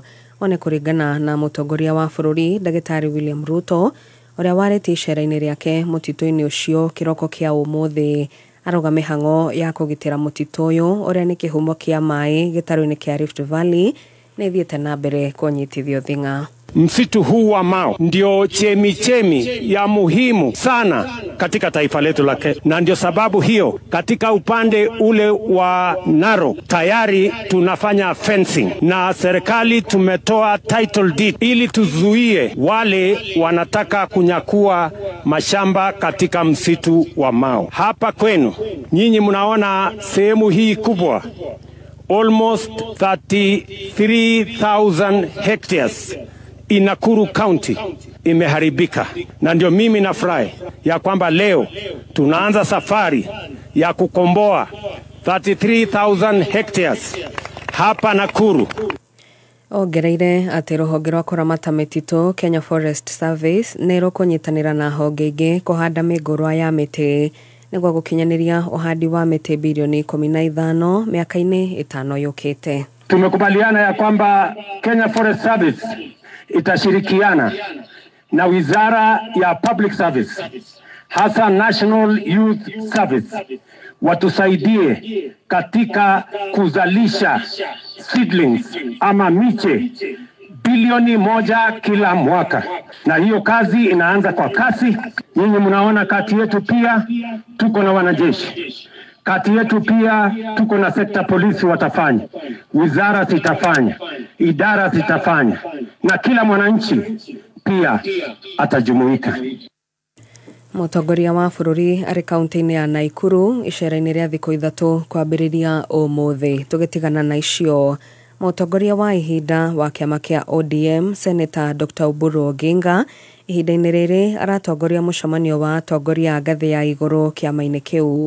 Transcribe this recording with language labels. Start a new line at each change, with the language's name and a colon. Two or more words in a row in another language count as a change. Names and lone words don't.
Kikuyu: One kũringana na mũtongoria wa bũrũri Ndagĩtarĩ William Ruto ũrĩa warĩtie icera-inĩ rĩake mũtitũ-inĩ ũcio kĩroko kĩa ũmũthĩ. Arauga mĩhang'o ya kũgitĩra mũtitũ ũyũ ũrĩa nĩ kĩhumo kĩa maĩ gĩtarũ-inĩ kĩa Rift Valley nĩ thiĩte na mbere kũnyitithio thing'a.
Swahili: Msitu huu wa Mau ndio chemichemi ya muhimu sana katika taifa letu la Kenya, na ndio sababu hiyo katika upande ule wa Narok tayari tunafanya fencing na serikali tumetoa
English: title deed
Swahili: ili tuzuie wale wanataka kunyakua mashamba katika msitu wa Mau. Hapa kwenu nyinyi mnaona sehemu hii kubwa,
English: almost 33,000 hectares in Nakuru County
Swahili: imeharibika, na ndio mimi nafurahi ya kwamba leo tunaanza safari ya kukomboa 33,000 hectares hapa Nakuru.
Kikuyu: Ongereire atĩ rũhonge rwa kũramata mĩtitũ Kenya Forest Service nĩ rũkũnyitanĩra na honge ingĩ kũhanda mĩngũrwa ya mĩtĩ nĩguo gũkinyanĩria ũhandi wa mĩtĩ bilioni 15 mĩaka-inĩ 5 yũkĩte.
Swahili: Tumekubaliana ya kwamba Kenya Forest Service itashirikiana na Wizara ya Public Service hasa National Youth Service watusaidie katika kuzalisha seedlings ama miche bilioni 1 kila mwaka, na hiyo kazi inaanza kwa kasi. Nyinyi mnaona kati yetu pia tuko na wanajeshi, kati yetu pia tuko na sekta polisi watafanya, wizara zitafanya, idara zitafanya, na kila mwananchi pia atajumuika.
Kikuyu: Mũtongoria wa bũrũri arĩ kaunti-inĩ ya Naikuru icera-inĩ rĩa thikũ ithatũ kwambĩrĩria ũmũthĩ. Tũgĩtigana na icio, mũtongoria wa ihinda wa kĩama kĩa ODM Senator Dr. Oburu Oginga ihinda-inĩ rĩrĩ aratongoria mũcemanio wa atongoria a ngathĩ ya igũrũ kĩama-inĩ kĩu.